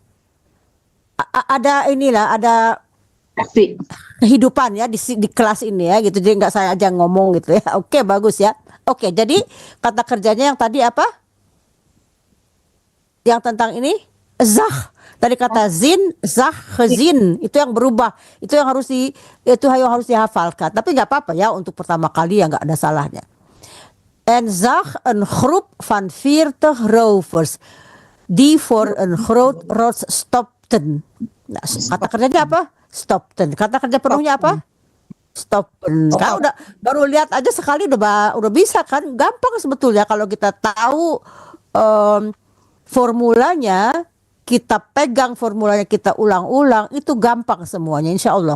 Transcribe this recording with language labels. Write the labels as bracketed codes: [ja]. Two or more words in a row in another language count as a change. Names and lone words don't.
[id] Ada inilah ada Asik. kehidupan ya di kelas ini ya gitu, jadi nggak saya aja ngomong gitu ya. Oke, bagus ya. Oke, jadi kata kerjanya yang tadi apa, yang tentang ini zah, dari kata zin, zah, gezin, itu yang berubah, itu yang harus harus dihafalkan. Tapi nggak apa-apa ya untuk pertama kali ya, nggak ada salahnya. [nl] En zag een groep van 40 rovers die voor een groot rots stopten. [id] Nah, kata kerjanya apa? Stopten. Kata kerja penuhnya apa? Stoppen. Kan udah baru lihat aja sekali udah bisa kan? Gampang sebetulnya kalau kita tahu formulanya, kita pegang formulanya, kita ulang-ulang, itu gampang semuanya [ar] إن شاء الله.